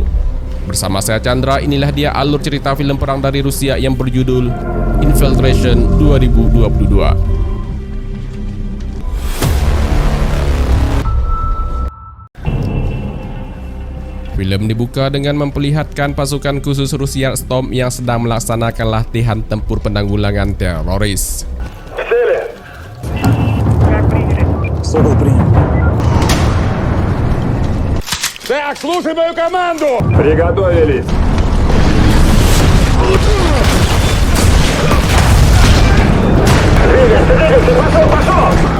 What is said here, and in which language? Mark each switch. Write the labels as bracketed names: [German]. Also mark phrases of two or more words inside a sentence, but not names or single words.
[Indonesian] Bersama saya Chandra, inilah dia alur cerita film perang dari Rusia yang berjudul Infiltration 2022. Film dibuka dengan memperlihatkan pasukan khusus Rusia Storm yang sedang melaksanakan latihan tempur penanggulangan teroris. [Russian] Цели. Как приняли? Собол принят. Так, слушай мою команду! Приготовились. Двигайся, двигайся, пошел!